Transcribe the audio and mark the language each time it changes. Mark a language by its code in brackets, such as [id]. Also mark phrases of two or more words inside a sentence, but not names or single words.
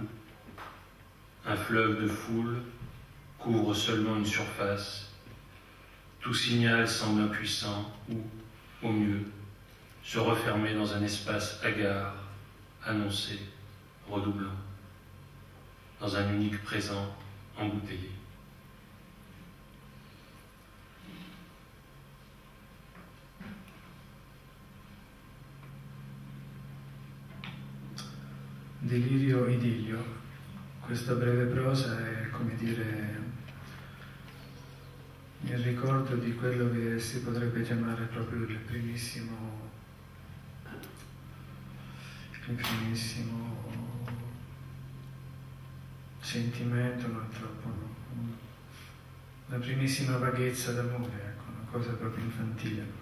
[fr] Un fleuve de foule couvre seulement une surface. Tout signal semble impuissant ou, au mieux, se refermer dans un espace hagard, annoncé, redoublant, dans un unique présent embouteillé. [it] Delirio idillio. Questa breve prosa è, come dire, il ricordo di quello che si potrebbe chiamare proprio il primissimo sentimento, non troppo, la primissima vaghezza d'amore, ecco, una cosa proprio infantile.